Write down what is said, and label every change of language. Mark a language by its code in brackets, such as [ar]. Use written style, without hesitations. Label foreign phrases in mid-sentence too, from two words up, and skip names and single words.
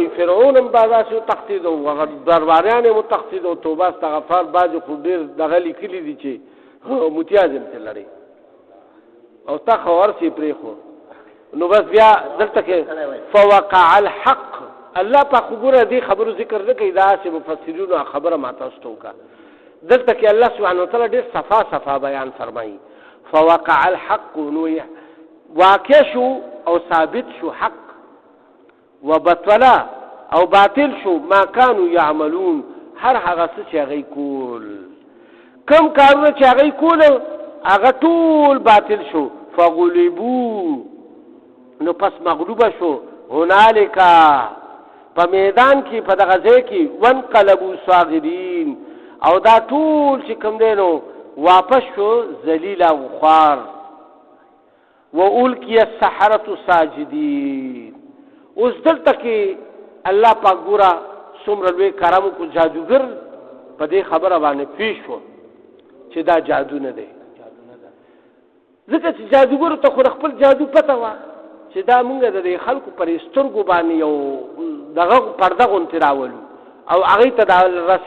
[ps] وایي فرعون هم دا داسې وتښتېد او هغه درباریان یې وتښتېد او توبه استغفار بعضې خو ډېر دغه لیکلي دي چې متیاز هم ترې لري او تا خبر سي پرېښو نو بس بیا دلته کې [ar] فوقع الحق [ps] الله پاک وګوره دې خبرو ذکر نه کوي داسې مفسرینو خبره ما تاسو ته وکړه دلته کې الله سبحانه وتعالی ډېر صفا بیان فرمایي [ar] فوقع الحق [ps] نو واقع شو او ثابت شو حق وبطلا او باطل شو [ar] ما كانوا يعملون [ps] هر هغه څه چې هغه کول کم کارونه چې هغه کول هغه ټول باطل شو فغلبوا نو پس مغلوبه شو هنالک په میدان کې په دغه ځای کې [ar] وانقلبوا صاغرین [ps] او دا ټول چې کوم دی نو واپس شو ذلیل او خوار [ar] وَأُلْقِيَ السَّحَرَةُ سَاجِدِينَ [ps] اوس دلته کې الله پاک ګوره څومره لوی کرم کو جادوګر په دې خبره باندې پیښ شو چې دا جادو نه دی ځکه چې جادوګر ته خو خپل جادو پته وه چې دا مونږ د خلکو پر سترګو باندې یو دغه پرده غوندې راولو او هغې ته دا رسۍ